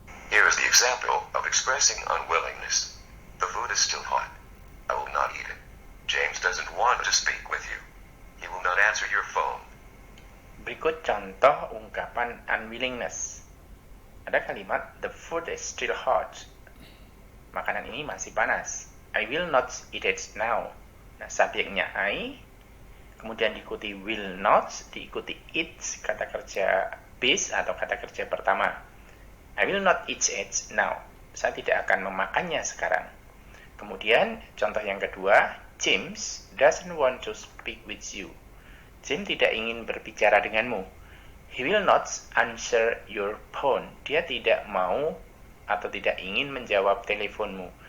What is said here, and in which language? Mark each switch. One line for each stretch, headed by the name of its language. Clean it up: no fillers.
English: Here is the example of expressing unwillingness. The food is still hot. I will not eat it. James doesn't want to speak with you. He will not answer your phone.
Indonesian: Berikut contoh ungkapan unwillingness. Ada kalimat,
English: the food is still hot.
Indonesian: Makanan ini masih panas.
English: I will not eat it now.
Indonesian: Nah, subjeknya I, kemudian diikuti will not, diikuti it, kata kerja base atau kata kerja pertama.
English: I will not eat it now.
Indonesian: Saya tidak akan memakannya sekarang. Kemudian, contoh yang kedua,
English: James doesn't want to speak with you.
Indonesian: James tidak ingin berbicara denganmu.
English: He will not answer your phone.
Indonesian: Dia tidak mau atau tidak ingin menjawab teleponmu.